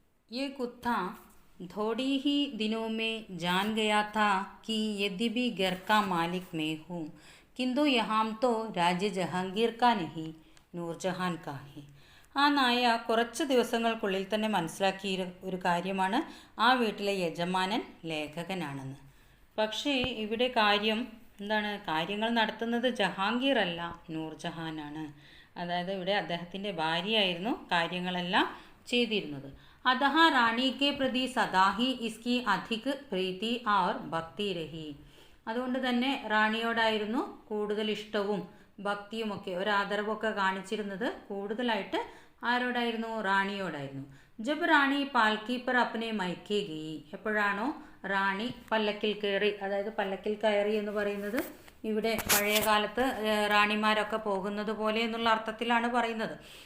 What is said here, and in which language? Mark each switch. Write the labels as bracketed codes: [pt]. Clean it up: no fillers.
[hi] ये कुत्ता थोड़ी ही दिनों में जान गया था कि यद्यपि घर का मालिक मैं हूँ, किंतु यहाँ तो राज्य जहांगीर का नहीं, നൂർജഹാൻ കാ ഹി. [ml] ആ നായ കുറച്ച് ദിവസങ്ങൾക്കുള്ളിൽ തന്നെ മനസ്സിലാക്കിയ ഒരു കാര്യമാണ്, ആ വീട്ടിലെ യജമാനൻ ലേഖകനാണെന്ന്. പക്ഷേ ഇവിടെ കാര്യം എന്താണ്? കാര്യങ്ങൾ നടത്തുന്നത് ജഹാംഗീർ അല്ല, നൂർജഹാനാണ്. അതായത് ഇവിടെ അദ്ദേഹത്തിൻ്റെ ഭാര്യയായിരുന്നു കാര്യങ്ങളെല്ലാം ചെയ്തിരുന്നത്. [hi] अतः റാണി के प्रति सदा ही इसकी अधिक प्रीति और भक्ति रही. [ml] അതുകൊണ്ട് തന്നെ റാണിയോടായിരുന്നു കൂടുതൽ ഇഷ്ടവും ഭക്തിയുമൊക്കെ, ഒരാദരവൊക്കെ കാണിച്ചിരുന്നത് കൂടുതലായിട്ട് ആരോടായിരുന്നു? റാണിയോടായിരുന്നു. [hi] ജബ് റാണി പാൽക്കി പർ അപ്നെ മൈക്കെ ഗയി, [ml] എപ്പോഴാണോ റാണി പല്ലക്കിൽ കയറി, അതായത് പല്ലക്കിൽ കയറി എന്ന് പറയുന്നത് ഇവിടെ പഴയ കാലത്ത് റാണിമാരൊക്കെ പോകുന്നത് പോലെ എന്നുള്ള അർത്ഥത്തിലാണ് പറയുന്നത്.